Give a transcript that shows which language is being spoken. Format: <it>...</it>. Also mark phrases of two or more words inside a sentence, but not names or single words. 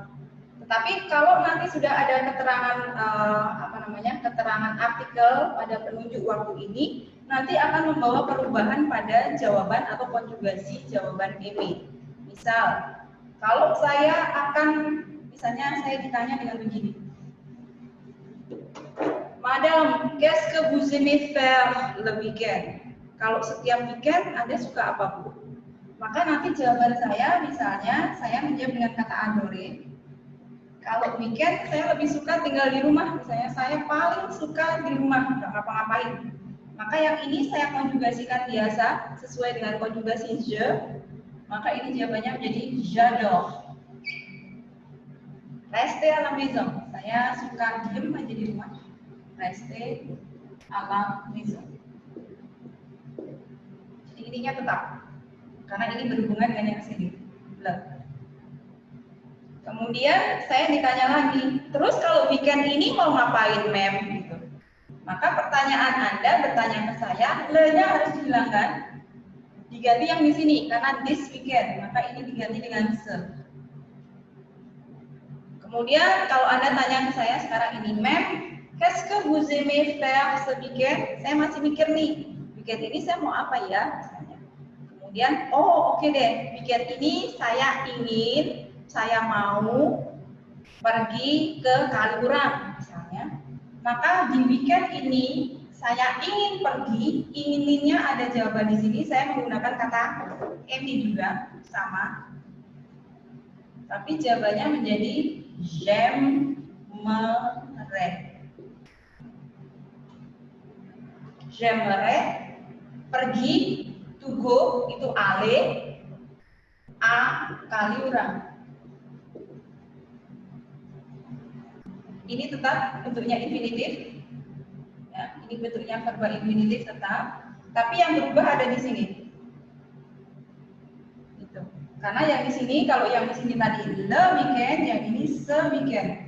<id>Tetapi kalau nanti sudah ada keterangan keterangan artikel pada penunjuk waktu ini, nanti akan membawa perubahan pada jawaban atau konjugasi jawaban EB. Misal, kalau misalnya saya ditanya dengan begini.</id> <fr>Madame, qu'est-ce que vous aimez faire le weekend?</fr> <id>Kalau setiap weekend Anda suka apa, Bu? Maka nanti jawaban saya, misalnya saya menjawab dengan kata adore. Kalau weekend saya lebih suka tinggal di rumah, misalnya saya paling suka di rumah, nggak ngapa-ngapain. Maka yang ini saya konjugasikan biasa sesuai dengan konjugasi je, maka ini jawabannya menjadi j'adore.</id> <fr>Rester à la maison,</fr> <id>saya suka diem aja di rumah.</id> <fr>Rester à la maison.</fr> <id>Jadi ininya tetap, karena ini berhubungan dengan yang sini. Kemudian saya ditanya lagi, terus kalau weekend ini mau ngapain, Mem? Gitu. Maka pertanyaan Anda bertanya ke saya, le-nya harus dihilangkan, diganti yang di sini karena</id> <en>this weekend,</en> <id>maka ini diganti dengan se. Kemudian kalau Anda tanya ke saya sekarang ini, Mem,</id> <fr>qu'est-ce que vous aimez faire ce weekend?</fr> <id>Saya masih mikir nih, weekend ini saya mau apa ya? Misalnya. Kemudian, oh oke deh, weekend ini saya mau pergi ke Kaliurang misalnya, maka di weekend ini saya ingin pergi, inginnya ada jawaban di sini, saya menggunakan kata ini juga sama, tapi jawabannya menjadi j'aimerais, pergi,</id> <en>to go</en> <id>itu aller, a Kaliurang. Ini tetap bentuknya infinitif, ya, ini bentuknya verba infinitif tetap. Tapi yang berubah ada di sini. Gitu. Karena yang di sini, kalau yang di sini tadi</id> <fr>le weekend,</fr> <id>yang ini</id> <fr>se weekend.</fr>